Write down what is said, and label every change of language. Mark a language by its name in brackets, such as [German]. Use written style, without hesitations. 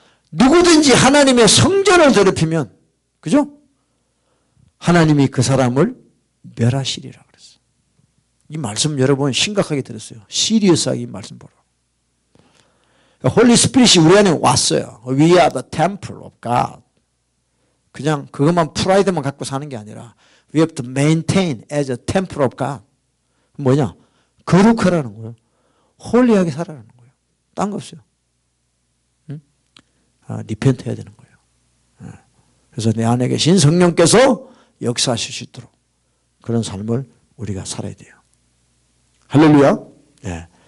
[Korean] 누구든지 하나님의 성전을 더럽히면, 그죠? 하나님이 그 사람을 멸하시리라 그랬어요. 이 말씀 여러분 심각하게 들었어요. 시리어스하게 이 말씀 보라. 홀리 스피릿이 우리 안에 왔어요. [English] We are the temple of God. [Korean] 그냥 그것만 프라이드만 갖고 사는 게 아니라 [English] We have to maintain as a temple of God. [Korean] 뭐냐? 거룩하라는 거예요. 홀리하게 살아라는 거예요. 딴 거 없어요. 응? 리펜트 해야 되는 거예요. 그래서 내 안에 계신 성령께서 역사하실 수 있도록 그런 삶을 우리가 살아야 돼요. 할렐루야. 네.